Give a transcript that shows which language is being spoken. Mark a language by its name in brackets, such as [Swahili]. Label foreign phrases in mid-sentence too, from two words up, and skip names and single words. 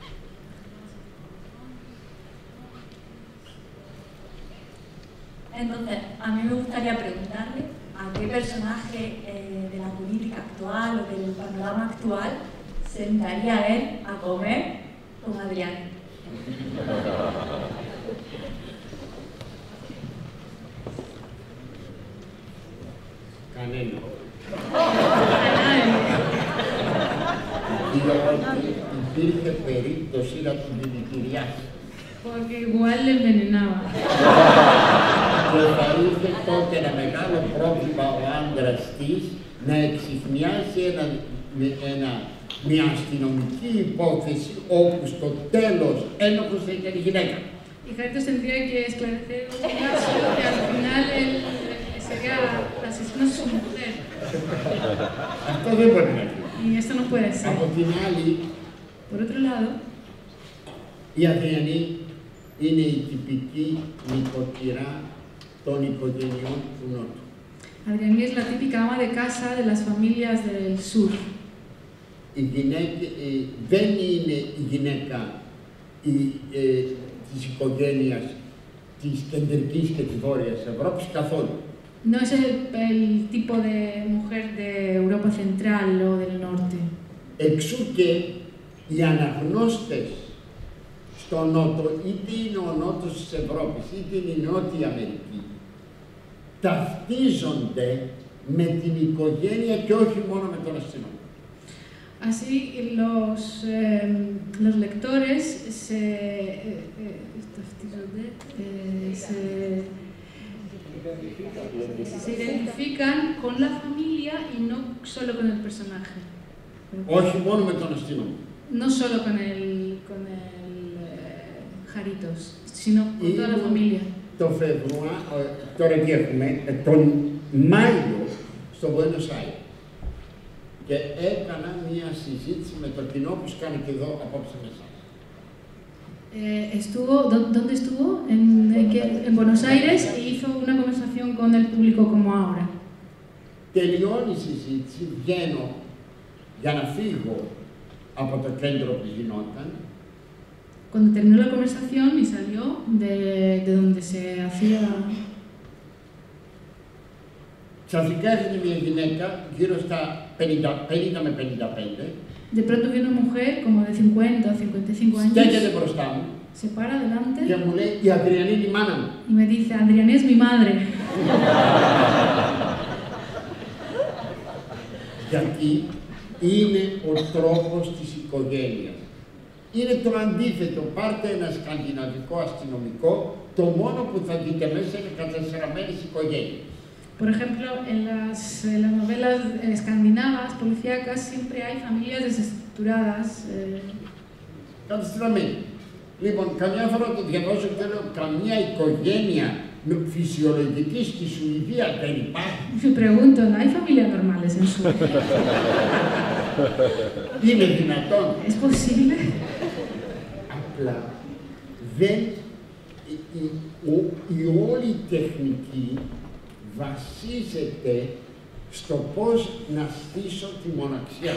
[Spanish] Entonces, a mí me gustaría preguntarle a qué personaje de la política actual o del panorama actual sentaría él a comer con Adrián. [Greek] Κανένα. Υπήρχε περίπτωση να τον δηλητηριάσει. [Spanish] Porque igual le envenenaba. [Greek] Και θα είχε τότε ένα μεγάλο πρόβλημα ο άντρας της να εξυχνιάσει μια αστυνομική υπόθεση όπου στο τέλος ένοχος θα ήταν η γυναίκα. [Spanish] Y Jarritos tendría que esclarecer un caso que al final él sería el asesino de su mujer. [Greek] Αυτό δεν μπορεί να γίνει. [Spanish] Y esto no puede ser. [Greek] Από την άλλη, [Spanish] Por otro lado, [Greek] η Αδριανή είναι η τυπική νοικοκυρά των οικογενειών του Νότου. [Spanish] Adriana es la típica ama de casa de las familias del sur. [Greek] Δεν είναι η γυναίκα της οικογένειας της κεντρικής και της βόρειας Ευρώπης καθόλου. [Spanish] No es el tipo de mujer de Europa Central o del Norte. [Greek] Εξού και οι αναγνώστες στο νότο, είτε είναι ο νότος της Ευρώπης, είτε είναι η Νότια Αμερική, ταυτίζονται με την οικογένεια και όχι μόνο με τον αστυνομικό. [Spanish] Así, los lectores se identifican con la familia y no solo con el personaje. [Greek] Όχι μόνο με τον αστυνομικό. [Spanish] No solo con el Jaritos, sino con toda la familia. [Greek] Το τώρα τι έχουμε, τον Μάιο στο Buenos Aires. Και έκανα μία συζήτηση με το κοινό που κάνει και εδώ απόψε με εσάς. [Spanish] ¿Dónde estuvo? En Buenos Aires y hizo una conversación con el público como ahora. [Greek] Τελειώνει η συζήτηση, βγαίνω για να φύγω από το κέντρο που γινόταν. [Spanish] Cuando terminó la conversación y salió de donde se hacía... [Greek] Ξαφνικά έρχεται μια γυναίκα γύρω στα 50 με 55. [Spanish] De pronto viene una mujer como de 50 o 55 años. [Greek] Στέκεται μπροστά μου. [Spanish] Se para delante. [Greek] Και μου λέει, η Αδριανή είναι η μάνα μου. [Spanish] Y me dice, Adriana es mi madre. [Greek] Γιατί είναι ο τρόπος της οικογένειας. Είναι το αντίθετο. Πάρτε ένα σκανδιναβικό αστυνομικό, το μόνο που θα δείτε μέσα είναι κατασυρωμένες οικογένειες. [Spanish] Por ejemplo, en las novelas escandinavas, policíacas, siempre hay familias desestructuradas. [Greek] Καταστραμμένοι. Λοιπόν, καμιά φορά το διαβάζω και λέω, καμία οικογένεια φυσιολογική στη Σουηδία δεν υπάρχει. [Spanish] Me pregunto, ¿no hay familias normales en Suecia? [Greek] Είναι δυνατόν? [Spanish] ¿Es posible? [Greek] Απλά δεν... Η όλη τεχνική βασίζεται στο πώς να στήσω τη μοναξιά.